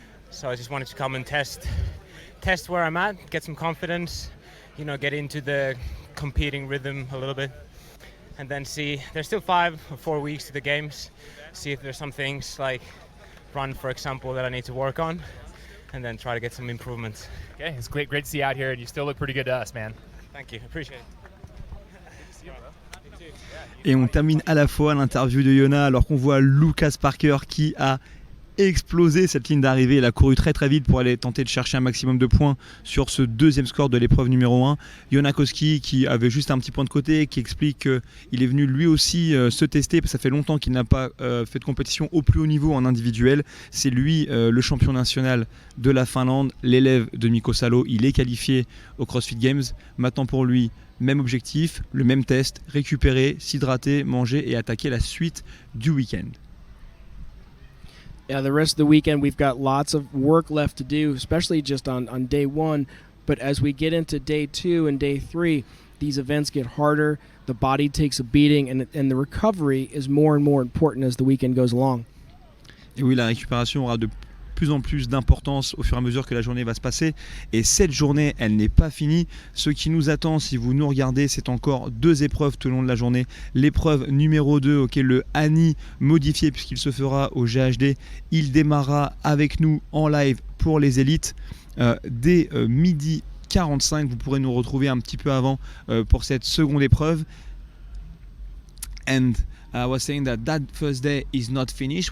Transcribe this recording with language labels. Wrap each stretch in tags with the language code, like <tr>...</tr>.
<en>So I just wanted to come and test where I'm at, get some confidence, get into the competing rhythm a little bit. And then see, there's still 5 or 4 weeks to the games. See if there's some things like run, for example, that I need to work on. And then try to get some improvements. Okay, it's great to see you out here, and you still look pretty good to us, man. Thank you, appreciate it.</en> <fr>Et on termine à la fois l'interview de Yona alors qu'on voit Lucas Parker qui a explosé cette ligne d'arrivée. Il a couru très très vite pour aller tenter de chercher un maximum de points sur ce deuxième score de l'épreuve numéro 1. Yona Koski qui avait juste un petit point de côté, qui explique qu'il est venu lui aussi se tester parce que ça fait longtemps qu'il n'a pas fait de compétition au plus haut niveau en individuel. C'est lui le champion national de la Finlande, l'élève de Mikko Salo. Il est qualifié au CrossFit Games. Maintenant pour lui, même objectif, le même test, récupérer, s'hydrater, manger et attaquer la suite du week-end.</fr> <en>Yeah, the rest of the weekend we've got lots of work left to do, especially just on day 1. But as we get into day 2 and day 3, these events get harder, the body takes a beating, and the recovery is more and more important as the weekend goes along.</en> <fr>Et oui, la récupération aura de plus en plus d'importance au fur et à mesure que la journée va se passer. Et cette journée, elle n'est pas finie. Ce qui nous attend, si vous nous regardez, c'est encore 2 épreuves tout au long de la journée. L'épreuve numéro 2, le Annie modifié, puisqu'il se fera au GHD. Il démarrera avec nous en live pour les élites dès midi 45. Vous pourrez nous retrouver un petit peu avant pour cette seconde épreuve.</fr> <en>And I was saying that first day is not finished.</en>